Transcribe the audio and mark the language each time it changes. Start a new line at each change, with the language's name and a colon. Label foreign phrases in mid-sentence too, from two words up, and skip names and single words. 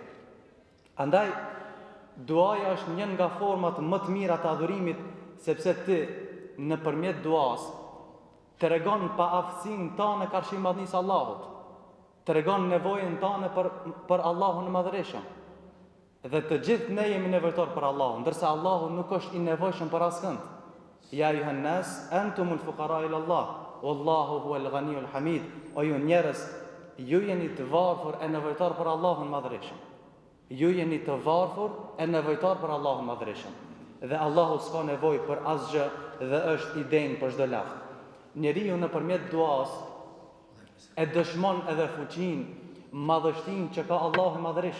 Albanian: Andaj duaja është një nga format më të mira të adhurimit, sepse ti nëpërmjet duas tregon pa aftësinë tënde karshi madhnisë Allahut. Tregon nevojën tënde për Allahun e Madhërisht. Dhe të gjithë ne jemi nevojtar për Allahun, ndërsa Allahu nuk është i nevojshëm për askënd.
Arabic: يا أيها الناس أنتم الفقراء إلى الله والله هو الغني الحميد.
Albanian: O ju njerëz, ju jeni të varfër e nevojtar për Allahun Madhërisht. Ju jeni të varfër e nevojtar për Allahun Madhërisht. Dhe Allahu s'ka nevojë për asgjë dhe është i denjë për çdo lavd. Njeriu nëpërmjet duas e dëshmon edhe fuqinë, madhështinë që ka Allahu Madhërisht.